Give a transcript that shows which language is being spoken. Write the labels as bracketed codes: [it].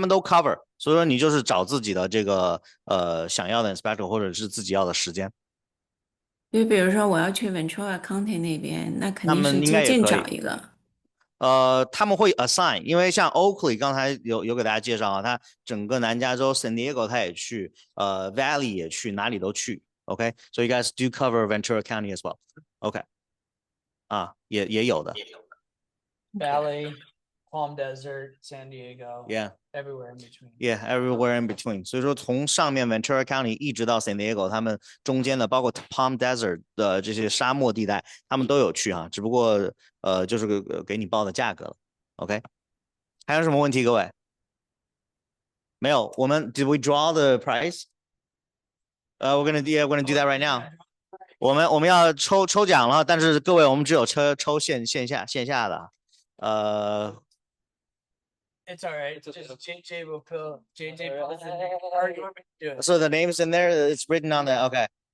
[zh] 们都 cover， 所以说你就是找自己的这个想要的 inspector 或者是自己要的时间。就比如说我要去 Ventura County 那边，那肯他定是们应该也就近可以找一个。他们会 assign， 因为像 Oakley 刚才有给大家介绍啊，他整个南加州 San Diego 他也去，Valley 也去，哪里都去。 [en] OK， so you guys do cover Ventura County as well. [zh] OK， 也有的。 [en] Valley, Palm Desert, San Diego. Yeah. Everywhere in between. Yeah, everywhere in between. [zh] 所以说从上面 Ventura County 一直到 San Diego， 他们中间的包括 Palm Desert 的这些沙漠地带，他们都有去哈，只不过就是给你报的价格了。 OK， 还有什么问题，各位？没有，我们 [en] Did we draw the price？ we're gonna do that right now。 [zh] 我们要抽奖了，但是各位我们只有抽线下的。 [en] It's all right. Just JJ will fill. JJ fills in. Or you want me to do it? So the name's in there. It's written on the. Okay.